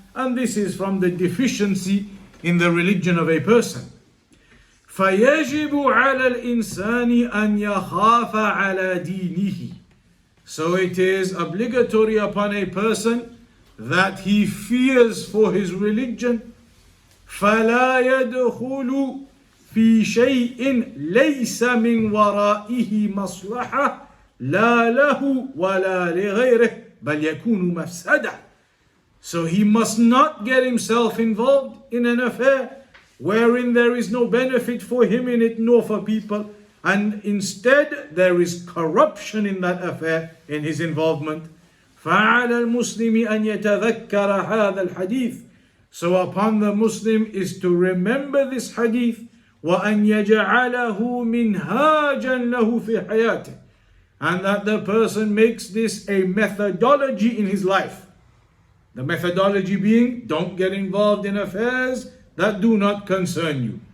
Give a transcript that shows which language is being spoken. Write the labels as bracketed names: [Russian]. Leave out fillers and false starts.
[English] And this is from the deficiency in the religion of a person. [Arabic] فَيَجِبُ عَلَى الْإِنسَانِ أَنْ يَخَافَ عَلَى دِينِهِ. [English] So it is obligatory upon a person that he fears for his religion. [Arabic] فَلَا يَدْخُلُ في شيء ليس من ورائه مصلحة لا له ولا لغيره بل يكون مفسدة. [English] So he must not get himself involved in an affair wherein there is no benefit for him in it nor for people, and instead there is corruption in that affair in his involvement. [Arabic] فعلى المسلم أن يتذكر هذا الحديث. [English] So upon the Muslim is to remember this hadith. [Arabic] وَأَنْ يَجْعَلَهُ مِنْهَاجًا لَهُ فِي حَيَاتِهِ. [English] And that the person makes this a methodology in his life. The methodology being, don't get involved in affairs that do not concern you.